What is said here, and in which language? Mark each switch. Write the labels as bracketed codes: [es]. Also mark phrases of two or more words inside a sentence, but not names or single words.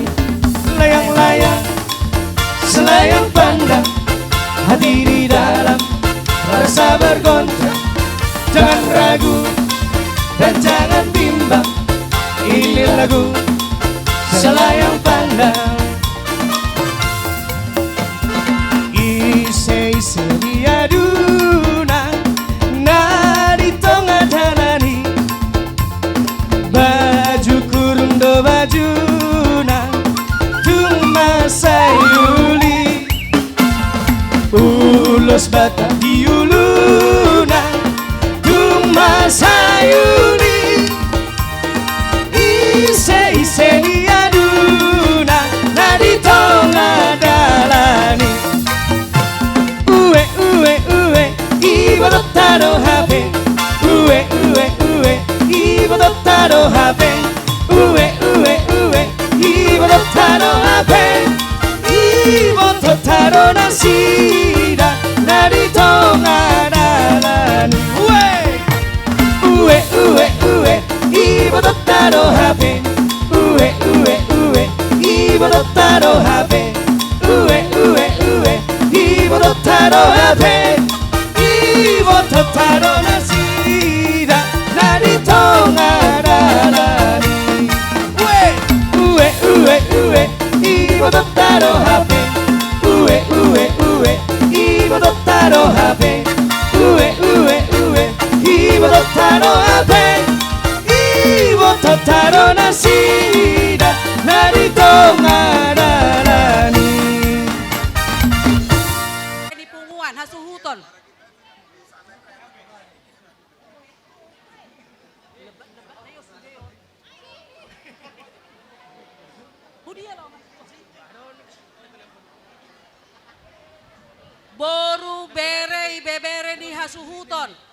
[ms] Layang-layang, selayang pandang, hati di dalam rasa bergoncang. Jangan ragu dan jangan bimbang. Ini lagu selayang pandang. [bbc] Ise-ise diaduna nadi tonga dalani. Baju kurung do bajuna sayuli ulos bata diuluna cuma sayuli ise-ise diaduna nadi tonga dalani uwe ibarat taro habe uwe ibarat taro habe uwe ibarat taro habe ibarat taro nasida nadi tonga dalani uwe ibarat taro habe uwe ibarat taro habe uwe ibarat taro habe ibarat taro nasida nadi tonga dalani ibarat taro habe ibarat taro habe ibarat taro habe ibarat taro nasida nadi tonga dalani. Di punguan hasuhuton. Boru bere bebere ni hasuhuton.